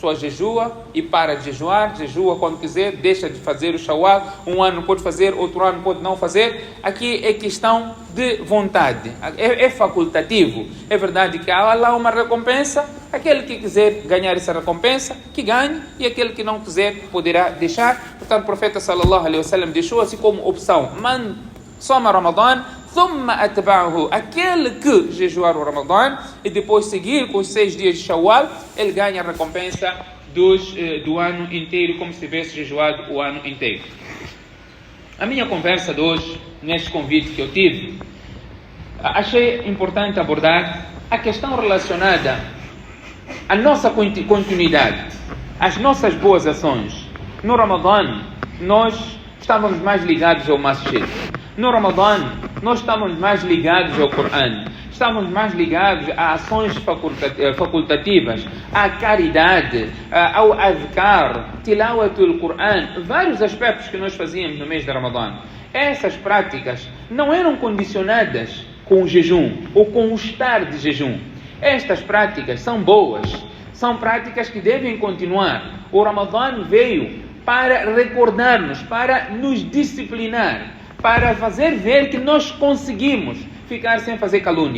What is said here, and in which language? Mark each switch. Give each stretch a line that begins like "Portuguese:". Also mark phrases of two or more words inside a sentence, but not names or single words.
Portuguese: só jejua e para de jejuar, jejua quando quiser, deixa de fazer o Shawwal, um ano pode fazer, outro ano pode não fazer. Aqui é questão de vontade, é facultativo. É verdade que há lá uma recompensa, aquele que quiser ganhar essa recompensa, que ganhe, e aquele que não quiser poderá deixar. Portanto, o profeta
Arabic: صلى الله عليه وسلم
Portuguese: deixou assim como opção:
Arabic: من صام رمضان، ثم أتبعه,
Portuguese: aquele que jejuar o Ramadan e depois seguir com os 6 dias de Shawwal, ele ganha a recompensa do ano inteiro, como se tivesse jejuado o ano inteiro. A minha conversa de hoje, neste convite que eu tive, achei importante abordar a questão relacionada à nossa continuidade, às nossas boas ações. No Ramadan, nós estávamos mais ligados ao masjid. No Ramadan, nós estamos mais ligados ao Coran, estamos mais ligados a ações facultativas, à caridade, ao adhkar,
Arabic: تلاوة القرآن,
Portuguese: vários aspectos que nós fazíamos no mês de Ramadan. Essas práticas não eram condicionadas com o jejum ou com o estar de jejum. Estas práticas são boas, são práticas que devem continuar. O Ramadan veio para recordar-nos, para nos disciplinar, para fazer ver que nós conseguimos ficar sem fazer calúnia.